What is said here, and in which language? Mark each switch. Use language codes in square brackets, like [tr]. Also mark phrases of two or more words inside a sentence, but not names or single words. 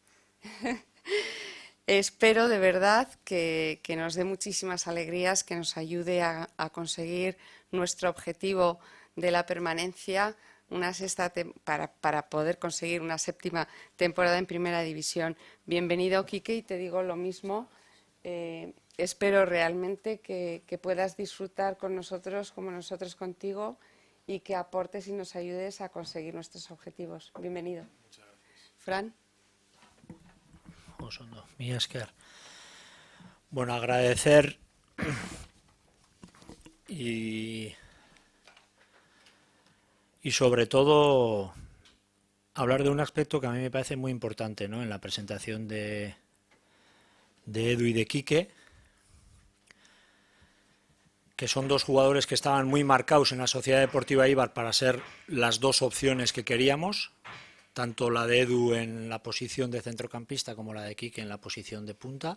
[es] Espero de verdad que nos dé muchísimas alegrías, que nos ayude a conseguir nuestro objetivo de la permanencia para poder conseguir una 7ª temporada en Primera División. Bienvenido, Quique, y te digo lo mismo. Espero realmente que puedas disfrutar con nosotros como nosotros contigo y que aportes y nos ayudes a conseguir nuestros objetivos. Bienvenido. Muchas gracias. Fran. [eu] Mila esker. [es] Bueno, agradecer y sobre todo hablar de un aspecto que a mí me parece muy importante, ¿no?, en la presentación de Edu y de Quique, que son dos jugadores que estaban muy marcados en la Sociedad Deportiva Eibar para ser las dos opciones que queríamos, tanto la de Edu en la posición de centrocampista como la de Quique en la posición de punta.